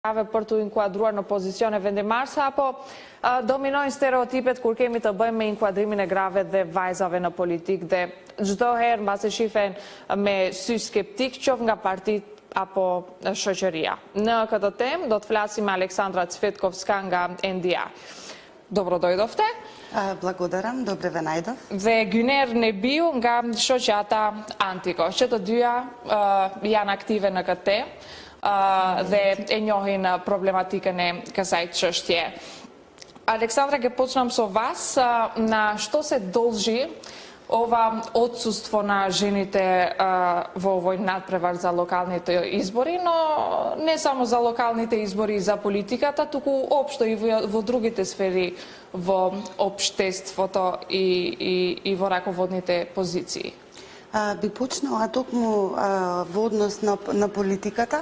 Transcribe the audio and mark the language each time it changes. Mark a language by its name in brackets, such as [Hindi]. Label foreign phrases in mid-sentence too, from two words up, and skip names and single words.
[Albanian] për të inkuadruar në pozicione vendimarrëse apo dominojnë stereotipet kur kemi të bëjmë me inkuadrimin e grave dhe vajzave në politikë dhe çdo herë mbasi shifen me sy skeptik qoftë nga partitë apo shoqëria. Në këtë temë do të flasim me Aleksandra Cvetkovska nga NDA. [Macedonian] Dobrodojdovte. Благодарам, добре ве најдов. [Albanian] Dhe Gyner Nebiu nga shoqata Antiko, që të dyja janë aktive në këtë temë dhe e njohin problematikën e kësaj çështje. [Macedonian] Александра, ќе почнам со вас, на што се должи ова отсуство на жените во овој натпревар за локалните избори, но не само за lokalните избори и за политиката, туку општо и во другите сфери во општеството и во раководните позиции. Би почнала токму во однос на политиката.